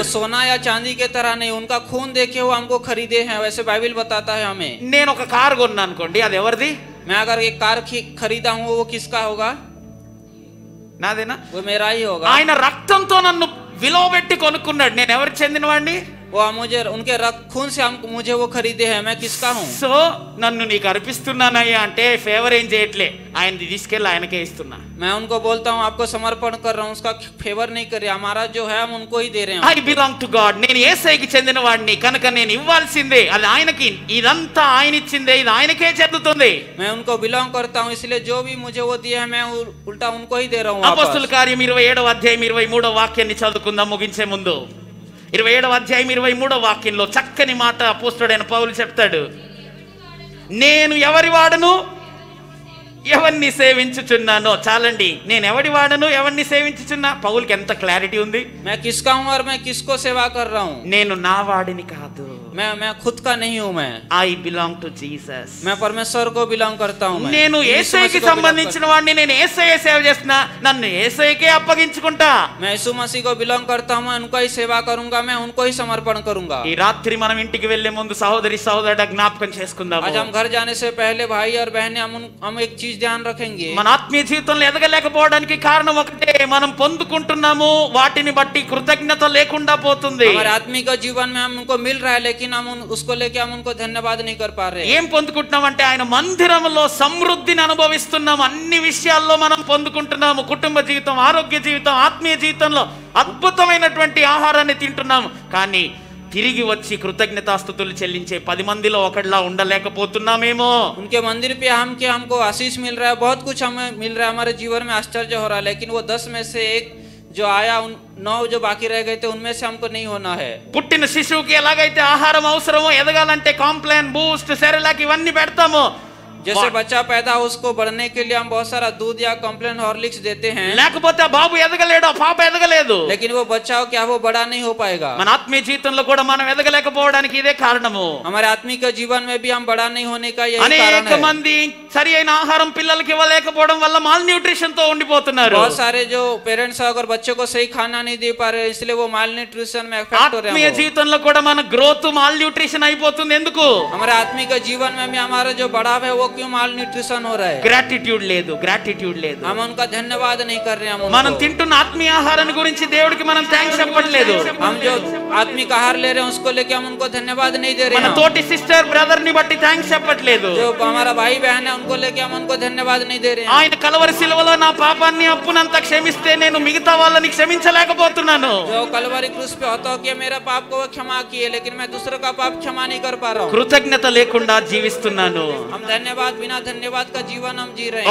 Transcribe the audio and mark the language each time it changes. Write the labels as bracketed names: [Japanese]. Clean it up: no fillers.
[Hindi] वो सोना या चांदी के तरह नहीं, उनका खून देखे वो हमको खरीदे हैं, वैसे बाइबल बताता है हमें. [Telugu] నేను ఒక కారు కొన్నా అనుకోండి, అది ఎవరిది? [Hindi] मैं अगर एक कार खरीदा हूँ वो किसका होगा? [Telugu] నాదేనా? [Hindi] वो मेरा ही होगा. [Telugu] ఆయన రక్తంతో నన్ను విలువ పెట్టి కొనుక్కున్నాడు. నేను ఎవరికి చెందిన వాడిని? [Hindi] वो मुझे उनके खून से मुझे वो खरीदे हैं. मैं किसका हूँ? [Telugu] సో నన్ను నీకు అర్పిస్తున్నానయ్యా అంటే ఫేవర్ ఏం చేయట్లే, ఆయనది తీసుకెళ్ళి ఆయనకే ఇస్తున్నా. [Hindi] मैं उनको बोलता हूँ आपको समर्पण कर रहा हूँ, उसका फेवर नहीं कर रहा, हमारा जो है हम उनको ही दे रहे हैं. [English] I belong to God, [Telugu] నేను యేసయ్యకి చెందిన వాడిని కనుక నేను ఇవ్వాల్సిందే, అది ఆయనకి, ఇదంతా ఆయన ఇచ్చిందే, ఇది ఆయనకే చెందుతుంది. [Hindi] मैं उनको बिलोंग करता हूँ, इसलिए जो भी मुझे वो दिया है मैं उल्टा उनको ही दे रहा हूँ. [Telugu] అపొస్తలుల కార్యం 27వ అధ్యాయం 23వ వాక్యాన్ని చదువుకుందాం ముగించే ముందు. 27వ అధ్యాయం 23వ వాక్యంలో చక్కని మాట అపోస్తలుడైన పౌలు చెప్తాడు. నేను ఎవరి వాడను, ఎవరిని సేవించుచున్నానో. చాలండి, నేను ఎవరి వాడను, ఎవరిని సేవించుచున్నా. పౌలుకి ఎంత క్లారిటీ ఉంది. [Hindi] मैं किसका हूँ और मैं किसको सेवा कर रहा हूँ. [Telugu] నేను నా వాడిని కాదు, [Hindi] मैं खुद का नहीं हूँ. [English] I belong to Jesus. [Hindi] मैं परमेश्वर को बिलोंग करता हूँ. [Telugu] నేను యేసయ్యకి సంబంధించిన వాడిని, నేను యేసయ్య సేవ చేస్తున్నా, నన్ను యేసయ్యకే అప్పగించుకుంటా. [Hindi] मैं यीशु मसीह को बिलोंग करता हूँ, मैं उनको ही सेवा करूंगा, मैं उनको ही समर्पण करूंगा. [Telugu] ఈ రాత్రి మనం ఇంటికి వెళ్లే ముందు సహోదరి సహోదరుడ జ్ఞాపకం చేసుకుందాం. [Hindi] आज हम घर जाने से पहले भाई और बहनें हम एक चीज ध्यान रखेंगे. [Telugu] మన ఆత్మీయ జీవితంలో ఎదగలేకపోవడానికి కారణం ఒకటే, మనం పొందుకుంటున్నాము వాటిని బట్టి కృతజ్ఞత లేకుండా పోతుంది. [Hindi] हमारे आत्मिक जीवन में हमको मिल रहा है लेकिन हम उसको लेके हम उनको धन्यवाद नहीं कर पा रहे. [Telugu] ఏం పొందుకుంటున్నాం అంటే ఆయన మందిరంలో సమృద్ధిని అనుభవిస్తున్నాం. అన్ని విషయాల్లో మనం పొందుకుంటున్నాము. కుటుంబ జీవితం, ఆరోగ్య జీవితం, ఆత్మీయ జీవితంలో అద్భుతమైనటువంటి ఆహారాన్ని తింటున్నాము. కానీ తిరిగి వచ్చి కృతజ్ఞతాస్తుతులు చెల్లించే 10 మందిలో ఒకటిలా ఉండలేకపోతున్నామేమో. [Hindi] उनके मंदिर पे हमको आशीष मिल रहा है, बहुत कुछ हमें मिल रहा है, हमारे जीवन में आश्चर्य हो रहा है, लेकिन वो 10 में से एक जो आया, 9 जो बाकी रह गए थे उनमें से हमको नहीं होना है. [Telugu] పుట్టిన శిశువుకి ఎలాగైతే ఆహారం అవసరమో, ఎదగాలంటే కాంప్లాన్, బూస్ట్, సెరెలాక్ ఇవన్నీ పెడతాము. [Hindi] जैसे बच्चा पैदा हो उसको बढ़ने के लिए हम बहुत सारा दूध या कॉम्प्लेन हॉर्लिक्स देते हैं, [Telugu] లేకపోతే ఆ బాబు ఎదగలేడు, ఆ పాప ఎదగలేదు. [Hindi] लेकिन वो बच्चा हो क्या वो बड़ा नहीं हो पाएगा. [Telugu] మన ఆత్మీయ జీవితంలో కూడా మనం ఎదగలేకపోవడానికి ఇదే కారణము. [Hindi] हमारे आत्मिक जीवन में भी हम बड़ा नहीं होने का यही कारण [Telugu] అనేక [Hindi] है. [Telugu] మంది సరి అయిన ఆహారం పిల్లలకి ఇవ్వలేకపోవడం వల్ల మాల్ న్యూట్రిషన్ తో ఉండిపోతున్నారు. [Hindi] बहुत सारे जो पेरेंट्स अगर बच्चों को सही खाना नहीं दे पा रहे, इसलिए वो माल न्यूट्रिशन में इफेक्ट हो रहे [Telugu] ఆత్మీయ [Hindi] हैं. [Telugu] జీవితంలో కూడా మన గ్రోత్ మాల్ న్యూట్రిషన్ అయిపోతుంది. ఎందుకు? [Hindi] हमारे आत्मिक जीवन में भी हमारा जो बढ़ाव है वो क्यों माल न्यूट्रिशन हो रहा है? [Telugu] గ్రాటిట్యూడ్ లేదు, గ్రాటిట్యూడ్ లేదు. [Hindi] हम उनका धन्यवाद नहीं कर रहे हैं. [Telugu] మనం తింటున్న ఆత్మీయ ఆహారాన్ని గురించి దేవుడికి మనం థాంక్స్ చెప్పట్లేదు. [Hindi] हम जो आत्मिक आहार ले रहे हैं उसको लेके हम उनको धन्यवाद नहीं दे रहे [Telugu] మన [Hindi] हैं. [Telugu] తోటి సిస్టర్ బ్రదర్ ని బట్టి థాంక్స్ చెప్పట్లేదు. [Hindi] जो हमारा भाई बहन है उनको लेके हम उनको धन्यवाद नहीं दे रहे हैं. [Telugu] ఆయన కలవరి శిలువలో నా పాపాన్ని అప్పునంతా క్షమిస్తే నేను మిగతా వాళ్ళని క్షమించలేకపోతున్నాను. [Hindi] जो कलवरी क्रूस पे होता हो कि मेरा पाप को वो क्षमा किए, लेकिन मैं दूसरों का पाप क्षमा नहीं कर पा रहा हूँ. [Telugu] కృతజ్ఞత లేకుండా జీవిస్తున్నాను. [Hindi] हम धन्यवाद बिना धन्यवाद का जीवन हम जी रहे हैं.